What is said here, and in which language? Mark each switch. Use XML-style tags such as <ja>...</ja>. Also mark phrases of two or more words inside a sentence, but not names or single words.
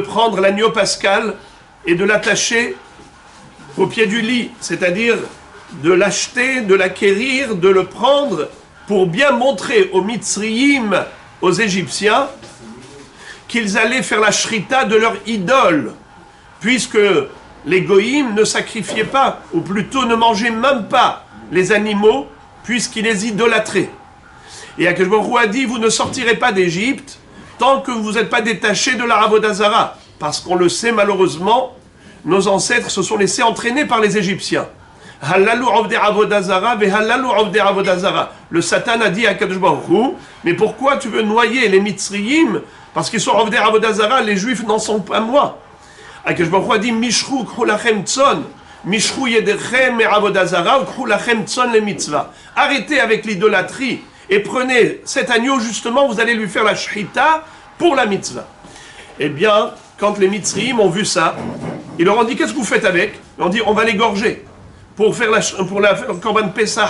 <fr>prendre l'agneau pascal et de l'attacher au pied du lit, c'est-à-dire de l'acheter, de l'acquérir, de le prendre pour bien montrer aux Mitzrayim, aux Égyptiens, qu'ils allaient faire la shrita de leur idole, puisque les goïms ne sacrifiaient pas, ou plutôt ne mangeaient même pas les animaux, puisqu'ils les idolâtraient. Et</fr> <he>הקדוש ברוך הוא</he> <fr>a dit, vous ne sortirez pas d'Égypte tant que vous n'êtes pas détachés de la</fr> <he>עבודה זרה,</he> <fr>parce qu'on le sait malheureusement, nos ancêtres se sont laissés entraîner par les Égyptiens.</fr> <he>הללו עובדי עבודה זרה והללו עובדי עבודה זרה.</he> <fr>Le Satan a dit à</fr> <he>הקדוש ברוך הוא,</he> <fr>mais pourquoi tu veux noyer les Mitzrayim? Parce qu'ils sont</fr> <he>עובדי עבודה זרה,</he> <fr>les Juifs n'en sont pas moi.</fr> <he>הקדוש ברוך הוא</he> <fr>a dit</fr> <he>משכו קחו לכם צאן משכו ידיכם מעבודה זרה קחו לכם צאן למצוה.</he> <fr>Arrêtez avec l'idolâtrie et prenez cet agneau, justement, vous allez lui faire la shrita pour la mitzvah. Eh bien, quand les Mitzrayim ont vu ça, ils leur ont dit, qu'est-ce que vous faites avec? Ils ont dit, on va l'égorger pour faire le</fr> <he>קרבן פסח.</he>